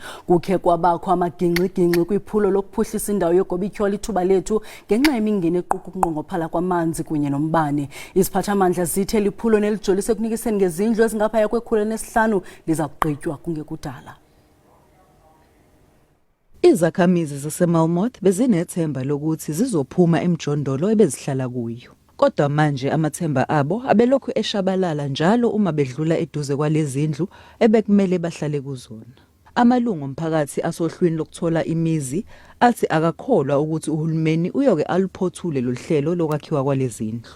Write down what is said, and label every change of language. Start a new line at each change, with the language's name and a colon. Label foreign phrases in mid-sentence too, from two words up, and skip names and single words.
Xhosa: Kukhe kwabakho amagingxi-gingxi kwiphulo lokuphuhlisa indawo yogobityhola ithuba lethu ngenxa yemingeni equka ukunqongophala kwamanzi kunye nombane. Iziphathamandla zithe liphulo nelijolise ekunikiseni ngezindlu ezingaphaya kwe-105 liza kugqitywa kungekudala.
Zulu: Izakhamizi zaseMelmoth bezinethemba lokuthi zizophuma emjondolo ebezihlala kuyo. Kodwa manje amathemba abo abelokhu eshabalala njalo uma bedlula eduze kwalezindlu ebekumele bahlale kuzona. Amalungu omphakathi asohlwini lokuthola imizi athi akakholwa ukuthi uhulumeni uyoke aluphothule lohlelo lokwakhiwa kwalezindlu.